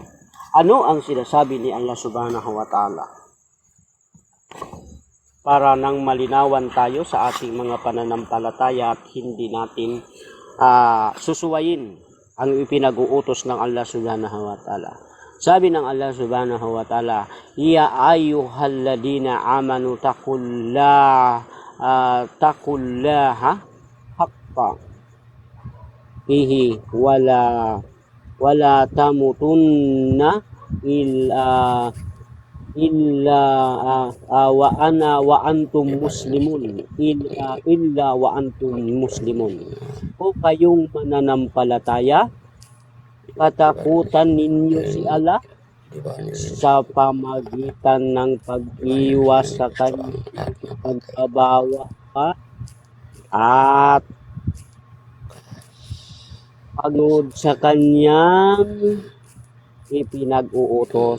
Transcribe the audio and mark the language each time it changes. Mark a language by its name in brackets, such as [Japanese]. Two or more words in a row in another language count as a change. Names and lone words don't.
[Filipino] Ano ang sinasabi ni Allah [Arabic] سبحانه وتعالى? [Filipino] Para nang malinawan tayo sa ating mga pananampalataya at hindi natin susuwayin ang ipinag-uutos ng Allah [Arabic] سبحانه وتعالى. [Filipino] Sabi ng Allah [Arabic] سبحانه وتعالى, يا أيها الذين آمنوا اتقوا الله حق فيه ولا تموتن إلا وأنتم مسلمون إلا وأنتم مسلمون. [Filipino] O kayong mananampalataya, katakutan ninyo si Allah sa pamagitan ng pag-iwas sa kanyang pagbabawa at pagod sa kanyang ipinag-uutos.